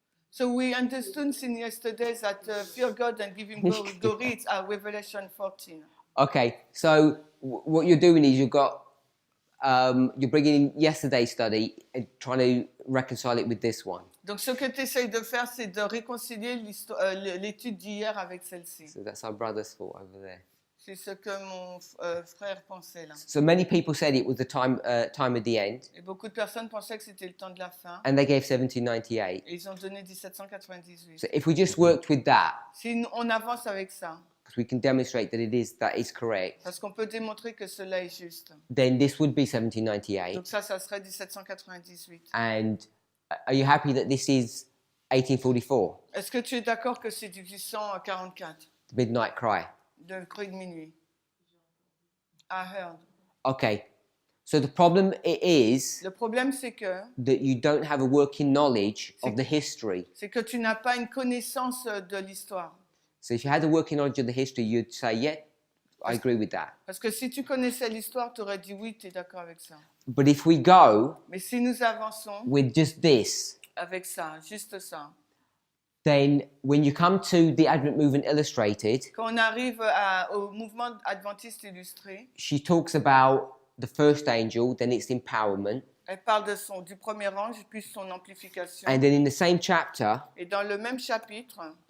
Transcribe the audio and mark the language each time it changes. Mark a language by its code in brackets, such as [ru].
[en] So we understood in yesterday that fear God and give him glory. It's Revelation 14. Okay, so what you're doing is you've got you're bringing in yesterday's study and trying to reconcile it with this one. [fr] Donc, ce que tu essayes de faire, c'est de réconcilier l'étude d'hier avec celle-ci. [en] So that's our brother's fault over there. [fr] C'est ce que mon frère pensait là. [en] So many people said it was the time of the end, [fr] Et beaucoup de personnes pensaient que c'était le temps de la fin. [en] and they gave 1798. [fr] Et ils ont donné 1798. [en] So if we just worked with that, [fr] Si on avance avec ça, [en] because we can demonstrate that is correct, [fr] parce qu'on peut démontrer que cela est juste. [en] then this would be 1798. [fr] Donc ça serait 1798. [en] And are you happy that this is 1844, [fr] Est-ce que tu es d'accord que c'est 1844, [en] the Midnight Cry? [fr] de cri de minuit? [en] I heard. Okay, so the problem is [fr] Le problème, c'est que [en] you don't have a working knowledge of the history. [fr] tu n'as pas une connaissance de l'histoire. [en] So if you had a working knowledge of the history, you'd say, yeah, I agree with that. [fr] Parce que si tu connaissais l'histoire, tu aurais dit oui, tu es d'accord avec ça. [en] But if we go [fr] Mais si nous avançons [en] with just this, [fr] avec ça, juste ça, [en] then when you come to the Advent Movement Illustrated, [fr] quand on arrive au mouvement adventiste illustré, [en] she talks about the first angel, then its empowerment. [fr] elle parle du premier ange, puis son amplification. [en] And then in the same chapter, [fr] Et dans le même chapitre,